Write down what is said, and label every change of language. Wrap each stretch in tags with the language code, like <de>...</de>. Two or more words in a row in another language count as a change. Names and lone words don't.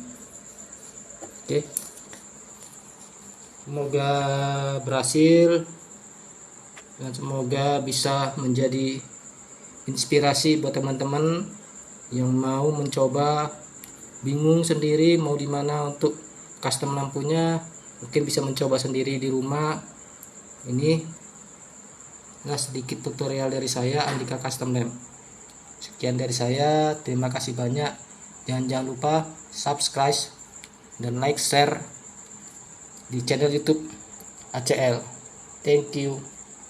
<id>Oke, semoga berhasil dan semoga bisa menjadi inspirasi buat teman-teman yang mau mencoba, bingung sendiri mau dimana untuk custom lampunya, mungkin bisa mencoba sendiri di rumah. Ini sedikit tutorial dari saya, Andika Custom Lamp. Sekian dari saya, terima kasih banyak. dan jangan lupa subscribe dan like share di channel YouTube ACL.</id> <en>Thank you.</en>